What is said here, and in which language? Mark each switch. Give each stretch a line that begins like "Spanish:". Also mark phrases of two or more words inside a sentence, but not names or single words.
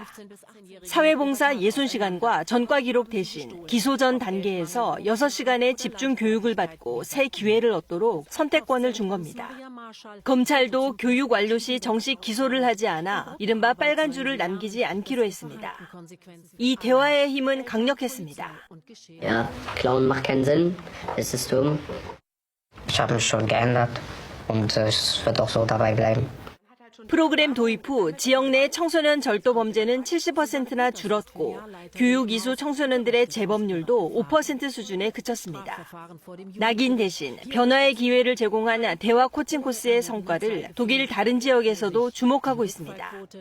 Korean: 사회봉사 60시간과 전과 기록 대신 기소 전 단계에서 6시간의 집중 교육을 받고 새 기회를 얻도록 선택권을 준 겁니다. 검찰도 교육 완료 시 정식 기소를 하지 않아 이른바 빨간 줄을 남기지 않기로 했습니다. 이 대화의 힘은 강력했습니다.
German: Ja, Klauen macht keinen Sinn. Es ist dumm. Ich habe mich schon geändert und es wird auch so dabei bleiben.
Korean: 프로그램 도입 후 지역 내 청소년 절도 범죄는 70%나 줄었고 교육 이수 청소년들의 재범률도 5% 수준에 그쳤습니다. 낙인 대신 변화의 기회를 제공한 대화 코칭 코스의 성과를 독일 다른 지역에서도 주목하고 있습니다.